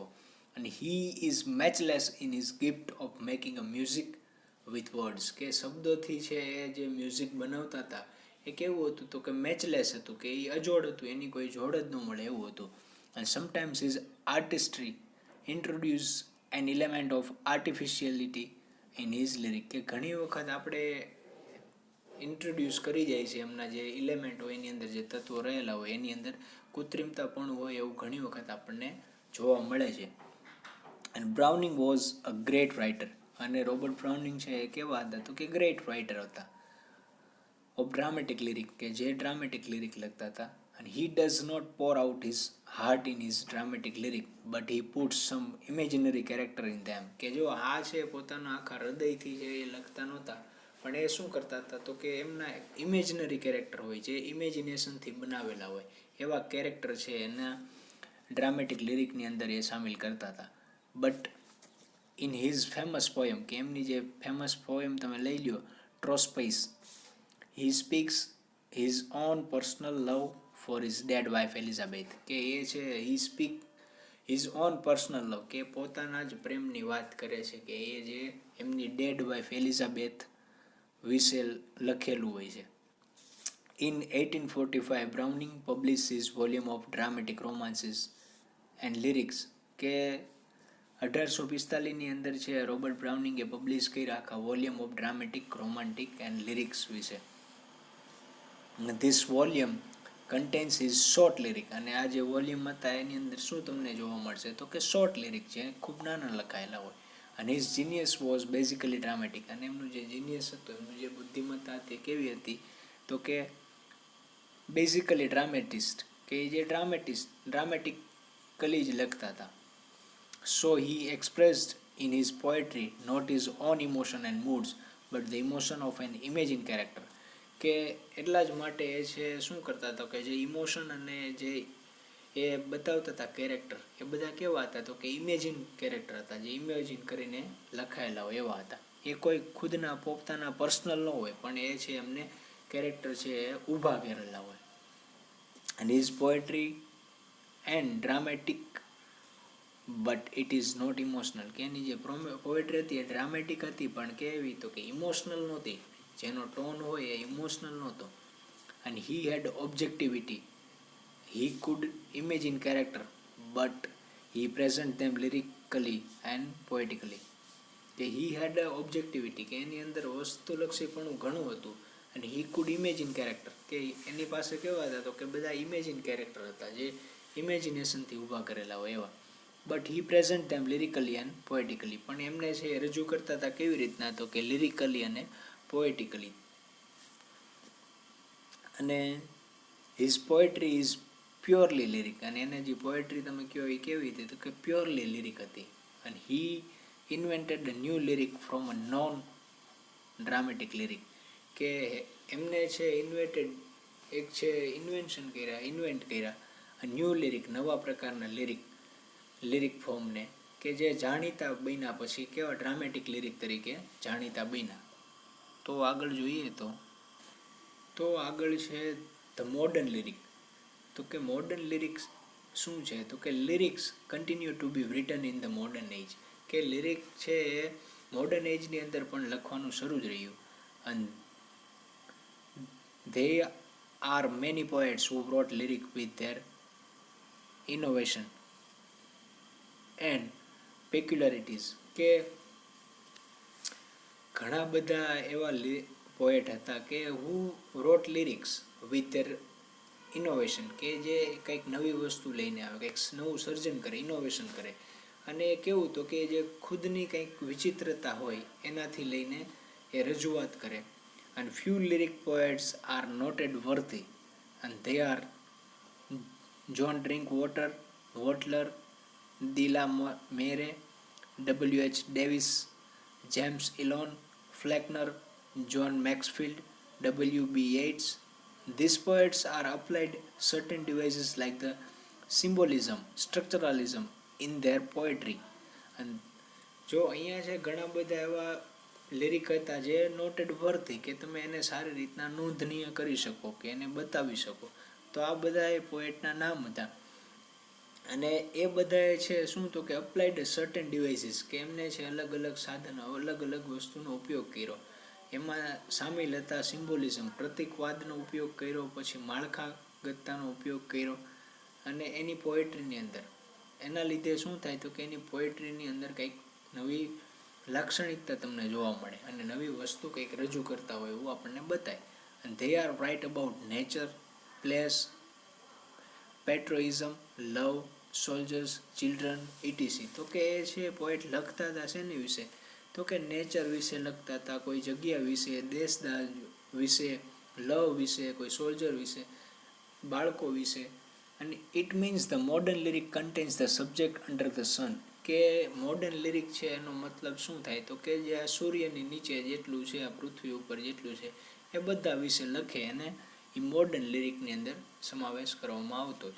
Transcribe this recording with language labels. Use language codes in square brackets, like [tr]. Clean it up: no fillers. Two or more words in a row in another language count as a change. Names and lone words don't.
[en] અને he is matchless in his gift of making a music with words. [gu] કે શબ્દોથી છે એ જે મ્યુઝિક બનાવતા હતા એ કેવું હતું તો કે મેચલેસ હતું, કે એ અજોડ હતું, એની કોઈ જોડ જ ન મળે એવું હતું. [en] અને sometimes his artistry introduce એન element of artificiality in his lyric. [gu] કે ઘણી વખત આપણે ઇન્ટ્રોડ્યુસ કરી જાય છે એમના જે ઇલેમેન્ટ હોય એની અંદર જે તત્વો રહેલા હોય એની અંદર કૃત્રિમતા પણ હોય એવું ઘણી વખત આપણને જોવા મળે છે. [en] and Browning was a great writer. [gu] અને રોબર્ટ બ્રાઉનિંગ છે એ કેવા હતા તો કે [en] great writer [gu] હતા [en] of dramatic lyric, [gu] કે જે [en] dramatic lyric [gu] લખતા હતા. [en] And he does not pour out his heart in his dramatic lyric, but he puts some imaginary character in them. [gu] કે જો આ છે પોતાના આખા હૃદયથી જે એ લખતા નહોતા, પણ એ શું કરતા હતા તો કે એમના [en] imaginary character [gu] હોય જે ઇમેજિનેશનથી બનાવેલા હોય એવા કેરેક્ટર છે એના ડ્રામેટિક લિરિકની અંદર એ સામેલ કરતા હતા. [en] but in his famous poem, [gu] કે એમની જે [en] famous poem [gu] તમે લઈ લ્યો ટ્રોસ્પેઇસ, [en] he speaks his own personal love for his dead wife Elizabeth. [gu] કે એ છે [en] he speak his own personal love, [gu] કે પોતાના જ પ્રેમની વાત કરે છે કે એ જે એમની [en] dead wife [gu] એલિઝાબેથ વિશે લખેલું હોય છે. [en] In 1845 Browning published his volume of dramatic romances and lyrics. [gu] કે 1845 ની અંદર છે રોબર્ટ બ્રાઉનિંગે પબ્લિશ કર્યા આખા [en] volume of dramatic romantic and lyrics [gu] વિશે. [en] This volume contains his short lyric. [gu] અને આ જે વોલ્યુમ હતા એની અંદર શું તમને જોવા મળશે તો કે [en] short lyric [gu] છે ખૂબ નાના લખાયેલા હોય. [en] અને his genius was basically dramatic. [gu] અને એમનું જે જીનિયસ હતું, એમનું જે બુદ્ધિમત્તા હતી કેવી હતી તો કે [en] basically dramatist, [gu] કે જે ડ્રામેટિકલી જ લખતા હતા. [en] So he expressed in his poetry not his own emotion and moods but the emotion of an imagined character. [gu] કે એટલા જ માટે એ છે શું કરતા હતા કે જે ઇમોશન અને જે એ બતાવતા હતા કેરેક્ટર એ બધા કેવા હતા તો કે [en] imagine character [gu] હતા, જે ઇમેજિન કરીને લખાયેલા હોય એવા હતા. એ કોઈ ખુદના પોતાના પર્સનલ ન હોય પણ એ છે એમને કેરેક્ટર છે એ ઊભા કરેલા હોય. [en] And his poetry and dramatic but it is not emotional. [gu] કે એની જે પોએટ્રી હતી એ ડ્રામેટિક હતી પણ કેવી તો કે ઇમોશનલ નહોતી, જેનો ટોન હોય એ ઇમોશનલ નહોતો. [en] And he had objectivity. He could imagine character but he present them lyrically and poetically. કે he had objectivity, [gu] કે એની અંદર વસ્તુલક્ષીપણું ઘણું હતું. [en] અને he could imagine character, [gu] કે એની પાસે કેવા હતા તો કે બધા [en] imagine character [gu] હતા જે ઇમેજિનેશનથી ઊભા કરેલા હોય એવા. [en] બટ he present them lyrically and poetically. [gu] પણ એમને છે એ રજૂ કરતા હતા કેવી રીતના તો કે લિરિકલી અને પોએટિકલી. [en] અને his poetry is purely lyric. [gu] અને એને જે પોએટ્રી તમે કહો એ કેવી હતી તો કે [en] purely lyric [gu] હતી. [en] અને he invented a new lyric from a non dramatic lyric. [gu] કે એમને છે એક છે ઇન્વેન્ટ કર્યા [en] new lyric, [gu] નવા પ્રકારના લિરિક ફોર્મને કે જે જાણીતા બન્યા પછી કેવા [en] dramatic lyric [gu] તરીકે જાણીતા બન્યા. તો આગળ જોઈએ તો આગળ છે [en] the modern lyric. [gu] તો કે [en] modern lyrics [gu] શું છે તો કે [en] lyrics continue to be written in the modern age. [gu] કે લિરિક છે એ મોડર્ન એજની અંદર પણ લખવાનું શરૂ જ રહ્યું. [en] અને there are many poets who wrote lyric with their innovation and peculiarities. [gu] કે ઘણા બધા એવા પોએટ હતા કે [en] who wrote lyrics with their innovation, [gu] કે જે કંઈક નવી વસ્તુ લઈને આવે, કંઈક નવું સર્જન કરે, ઇનોવેશન કરે. અને કેવું તો કે જે ખુદની કંઈક વિચિત્રતા હોય એનાથી લઈને એ રજૂઆત કરે. [en] And few lyric poets are noted worthy, and they are John Drinkwater, Wotler, De La Mere, W.H. Davis, James Elon, Faulkner, John Maxfield, W.B. Yeats. These poets are applied certain devices like the symbolism, structuralism in their poetry. [gu] And જો અહીંયા છે ઘણા બધા એવા લિરિક હતા જે [en] noted worthy, [gu] કે તમે એને સારી રીતના નોંધનીય કરી શકો કે એને બતાવી શકો. તો આ બધા એ પોએટના નામ હતા. અને એ બધાએ છે શું તો કે [en] applied certain devices, [gu] કે એમને છે અલગ અલગ સાધનો, અલગ અલગ વસ્તુનો ઉપયોગ કર્યો. એમાં સામેલ હતા સિમ્બોલિઝમ, પ્રતીકવાદનો ઉપયોગ કર્યો, પછી માળખાગતતાનો ઉપયોગ કર્યો. અને એની પોએટ્રીની અંદર એના લીધે શું થાય તો કે એની પોએટ્રીની અંદર કંઈક નવી લાક્ષણિકતા તમને જોવા મળે અને નવી વસ્તુ કંઈક રજૂ કરતા હોય એવું આપણને બતાય. [en] અને they are write about nature, place, patriotism, love, soldiers, children, etc. [gu] તો કે એ છે પોએટ લખતા હતા શેની વિશે તો કે નેચર વિશે લખતા હતા, કોઈ જગ્યા વિશે, દેશદાજ વિશે, લવ વિશે, કોઈ સોલ્જર વિશે, બાળકો વિશે. અને [en] it means the modern lyric contains the subject under the sun, [gu] કે [en] modern lyric [gu] છે એનો મતલબ શું થાય તો કે જે આ સૂર્યની નીચે જેટલું છે, આ પૃથ્વી ઉપર જેટલું છે એ બધા વિશે લખે અને એ મોડર્ન લિરિકની અંદર સમાવેશ કરવામાં આવતો હતો.